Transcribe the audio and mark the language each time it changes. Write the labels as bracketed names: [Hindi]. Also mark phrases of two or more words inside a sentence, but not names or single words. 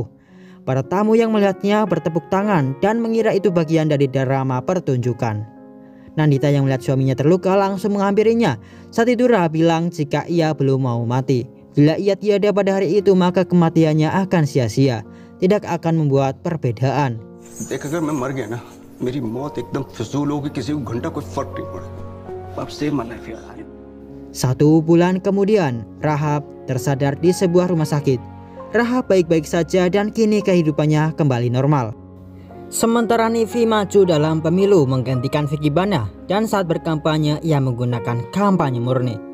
[Indonesian] Para tamu yang melihatnya bertepuk tangan dan mengira itu bagian dari drama pertunjukan. Nandita yang melihat suaminya terluka langsung menghampirinya. Saat itu Rahab bilang jika ia belum mau mati. Bila ia tiada pada hari itu maka kematiannya akan sia-sia, tidak akan membuat perbedaan. [Hindi] देख अगर मैं मर गया ना, मेरी मौत एकदम फिजूल होगी, किसी को घंटा कोई फर्क नहीं पड़ेगा। [English] अब save my life यार। [Indonesian] 1 bulan kemudian, Rahab tersadar di sebuah rumah sakit. Rahab baik-baik saja dan kini kehidupannya kembali normal. Sementara Nivi maju dalam pemilu menggantikan Vicky Bana, dan saat berkampanye ia menggunakan kampanye murni.